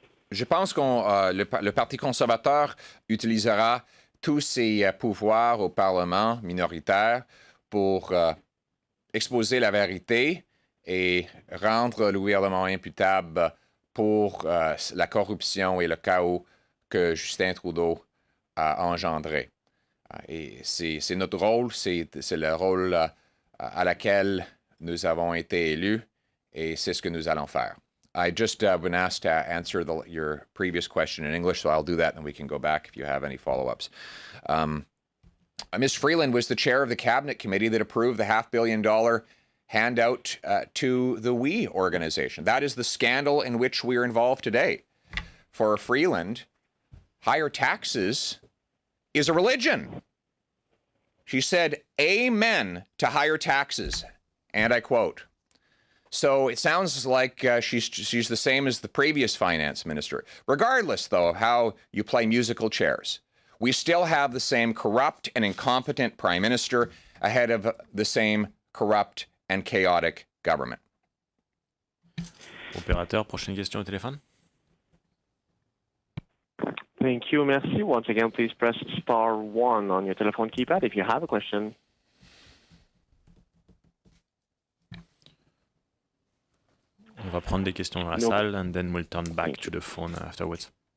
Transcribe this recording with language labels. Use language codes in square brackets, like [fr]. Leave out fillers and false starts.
[fr] Je pense que le Parti conservateur utilisera tous ses pouvoirs au Parlement minoritaire pour exposer la vérité et rendre le gouvernement imputable pour la corruption et le chaos que Justin Trudeau a engendré. Et c'est notre rôle, c'est le rôle à laquelle nous avons été élus et c'est ce que nous allons faire. [en] I just been asked to answer your previous question in English, so I'll do that and we can go back if you have any follow-ups. Ms. Freeland was the chair of the cabinet committee that approved the $500 million handout to the We organization. That is the scandal in which we are involved today. For Freeland, higher taxes is a religion. She said, "Amen to higher taxes," and I quote. So it sounds like she's the same as the previous finance minister. Regardless, though, of how you play musical chairs, we still have the same corrupt and incompetent prime minister ahead of the same corrupt and chaotic government. [fr] Opérateur, prochaine question au téléphone. [en] Thank you, [fr] merci. [en] Once again, please press star 1 on your telephone keypad if you have a question. [fr] On va prendre des questions dans la salle, [en] and then we'll turn back to the phone afterwards.